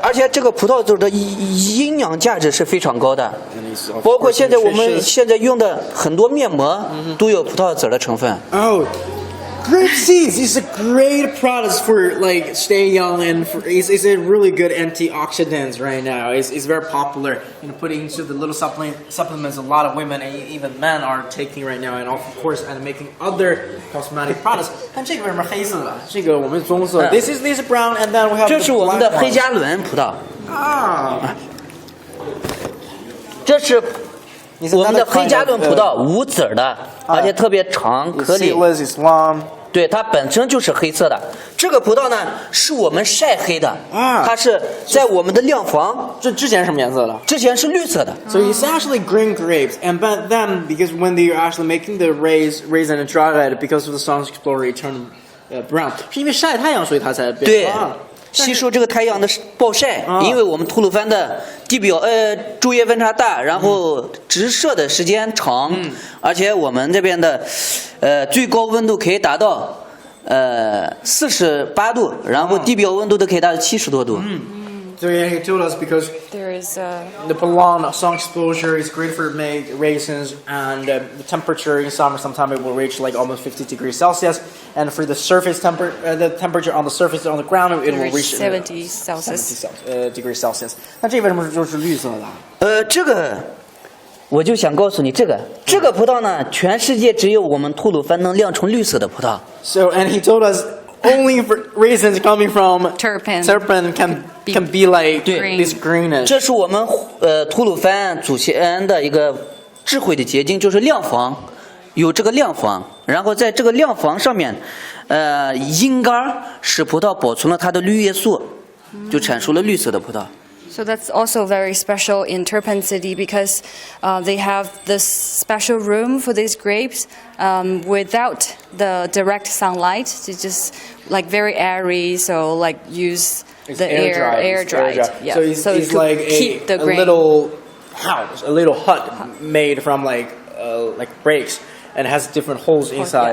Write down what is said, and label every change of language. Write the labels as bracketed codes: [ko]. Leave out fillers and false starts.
[zh] 而且这个葡萄酒的营养价值是非常高的，包括现在我们现在用的很多面膜都有葡萄籽的成分。 [en] Grape seeds is a great product for like stay young, and it's a really good antioxidant right now. It's very popular. Put into the little supplements a lot of women and even men are taking right now, and of course and making other cosmetic products. [zh] 但这个为什么黑色的？这个我们棕色。 [en] This is brown, and then we have. [zh] 这是我们的黑加仑葡萄啊。这是我们的黑加仑葡萄，无籽的，而且特别长颗粒。对，它本身就是黑色的。这个葡萄呢，是我们晒黑的它是在我们的晾房。这之前什么颜色的？之前是绿色的。 [en] So it's actually green grapes, and but then because when they are actually making the raisin and dry it, because of the sun's exposure, it turned brown. [zh] 是因为晒太阳，所以它才变。对。吸收这个太阳的暴晒，因为我们吐鲁番的地表昼夜温差大，然后直射的时间长，而且我们这边的最高温度可以达到48度，然后地表温度都可以达到70多度。 [en] So yeah, he told us because there is the prolonged sun exposure is great for raisins, and the temperature in summer sometimes it will reach like almost 50 degrees Celsius, and for the surface the temperature on the surface on the ground it will reach 70 Celsius degrees Celsius. [zh] 那这为什么就是绿色的？这个我就想告诉你，这个葡萄呢，全世界只有我们吐鲁番能酿成绿色的葡萄。 [en] So and he told us. only raisins coming from Turpan. Turpan can be like this greenish. [zh] 这是我们吐鲁番祖先的一个智慧的结晶，就是晾房，有这个晾房，然后在这个晾房上面，阴干使葡萄保存了它的绿叶素，就产出了绿色的葡萄。 [en] So that's also very special in Turpan City because they have this special room for these grapes without the direct sunlight. It's just like very airy, so like use It's the air dried. Yeah. So it's like a little house, a little hut made from like bricks and has different holes inside.